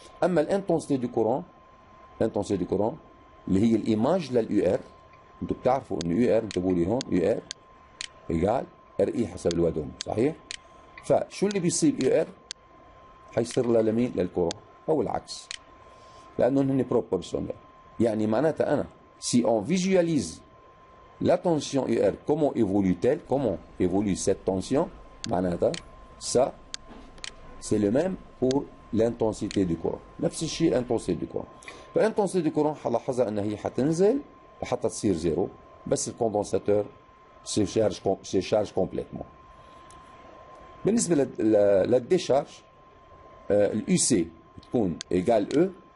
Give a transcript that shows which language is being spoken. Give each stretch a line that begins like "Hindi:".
Arabic: اما الانتونسيتي دو كورون، الانتونسيتي دو كورون اللي هي الايماج لليو ار، انتم بتعرفوا انه يو ار، انتبهوا لي هون يو ار ايجال ار اي حسب الودوم، صحيح؟ فشو اللي بيصير يو ار حيصير لمين؟ للكورون او العكس، لانه هن بروبورسيونيل. يعني معناتها انا
French: si on visualise la tension UR comment évolue-t-elle, comment évolue cette tension، معناتها ça c'est le même pour l'intensité du courant.
Arabic: نفس الشيء الانتنسيتي du courant. فالانتنسيتي du courant حلاحظها انها هي حتنزل لحتى تصير زيرو، بس الكوندنساتور
French: se charge complètement.
Arabic: بالنسبه للديشارج اليو سي بتكون ايجال او.